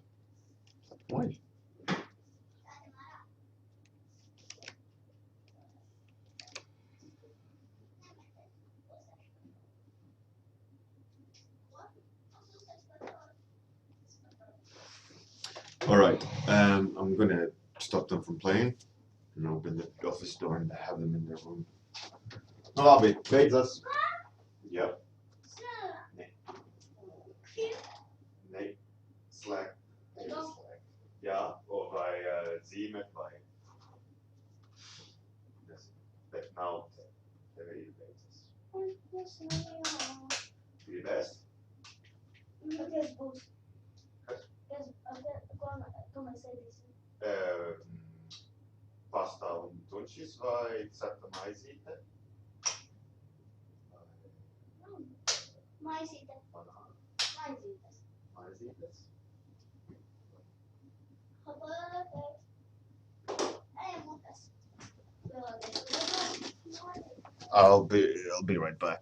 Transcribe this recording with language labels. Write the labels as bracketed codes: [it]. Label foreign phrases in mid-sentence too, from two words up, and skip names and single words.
[en] Why? All right. I'm gonna stop them from playing and open the office door and have them in their room. [lv] Abi, beidzas. Ja. Nee. Nee. Slack. Nee, Slack. Ja, vai zīme vai. Bet nav tev ir beidzas. Gribēs? Kas būs? Pasta un tunčis vai cepta maizīte? Maizīte. Maizītes. Maizītes? [en] I'll be right back.